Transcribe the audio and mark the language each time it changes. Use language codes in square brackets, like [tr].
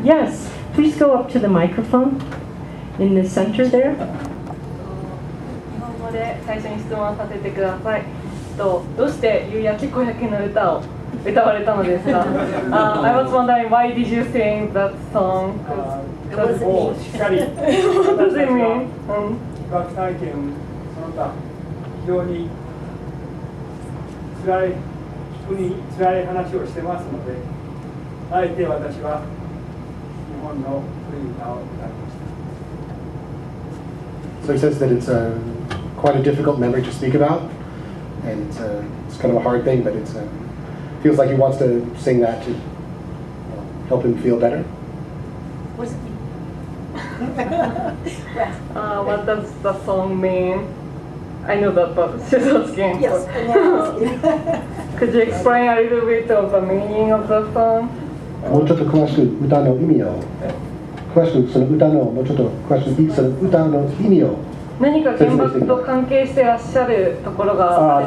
[en] Yes, please go up to the microphone in the center there. [ja] 日本語で最初に質問させてください。どうして夕焼け小焼けの歌を歌われたのですか？ [en] I was wondering, why did you sing that song? What does it mean? [ja] 被爆体験その他非常に辛い話をしてますので、あえて私は日本の古い歌を歌いました。 [en] So he says that it's quite a difficult memory to speak about, and it's kind of a hard thing, but it feels like he wants to sing that to help him feel better. What does it mean? What does the song mean? I know that, but she's asking. Yes, Could you explain a little bit of the meaning of the song? [ja] もうちょっと詳しく歌の意味を、詳しくその歌のもうちょっと詳しくその歌の意味を。何か原爆と関係してらっしゃるところが。